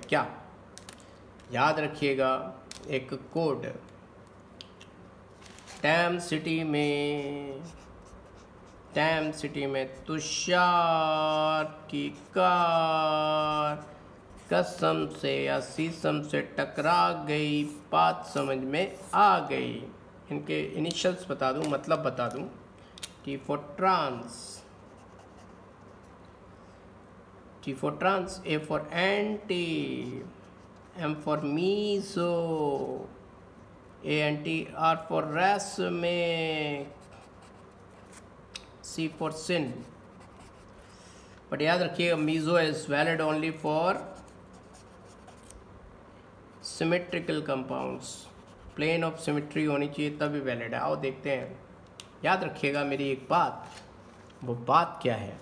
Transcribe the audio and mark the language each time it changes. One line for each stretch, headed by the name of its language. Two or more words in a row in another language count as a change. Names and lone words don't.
Hindi: क्या याद रखिएगा, एक कोड, टैम सिटी में तुषार की कार कसम से या शीशम से टकरा गई, बात समझ में आ गई। इनके इनिशियल्स बता दूं, मतलब बता दूं।
English: T for trans, A for anti, M for meso, ANT, R for racemic, C for sin। बट
Hindi: याद रखिएगा
English: meso is valid only for symmetrical compounds. plane of symmetry
Hindi: होनी चाहिए तभी वैलिड है। आओ देखते हैं। याद रखिएगा मेरी एक बात, वो बात क्या है?